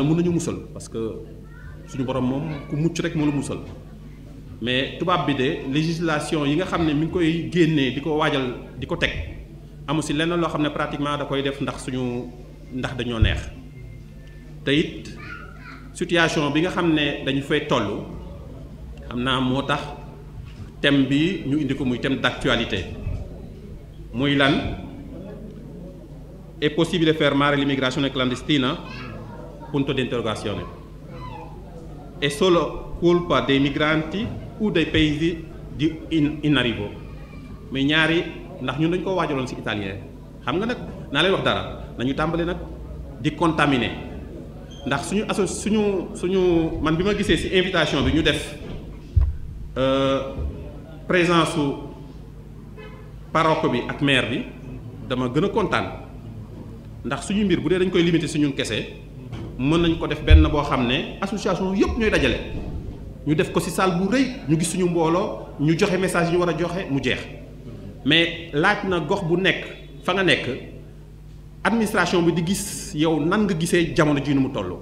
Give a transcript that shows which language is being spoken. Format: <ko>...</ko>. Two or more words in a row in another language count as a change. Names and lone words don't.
<wo>mën nañu musal</wo> <fr>parce que</fr> <wo>suñu borom moom ku mucc rek moo la musal mais tubaab bi de législation yi nga xam ne mi ngi koy génnee di ko waajal di ko teg amu si lenn loo xam ne pratiquement da koy def ndax dañoo neex te it situation bi nga xam ne dañu fay toll xam naa moo tax thème bi ñu indi ko muy</wo> <fr>thème d'actualité</fr> <wo>muy lan</wo> <it>è possibile fermare l'immigrazione clandestina? Punto di interrogazione. È solo colpa dei migranti ou dei paesi in arrivo?</it> <wo>mais ñaari ndax ñun dañ ko waajaloon ci italien xam nga nag naa leen wax dara nañu tàmbali nag di contaminer ndax suñu man bi ma gisee ci invitation bi ñu def présence su parroque bi ak maire bi dama gën a kontaan ndax suñu mbir bu dee dañ koy limiter ci ñun kese mën nañ ko def benn boo xam ne association yëpp ñooy dajale ñu def ko ci salle bu rëy ñu gis suñu mbooloo ñu joxe message yi ñu war a joxe mu jeex mais laaj na gox bu nekk fa nga nekk administration bi di gis yow nan nga gisee jamono ji nu mu toll.</wo>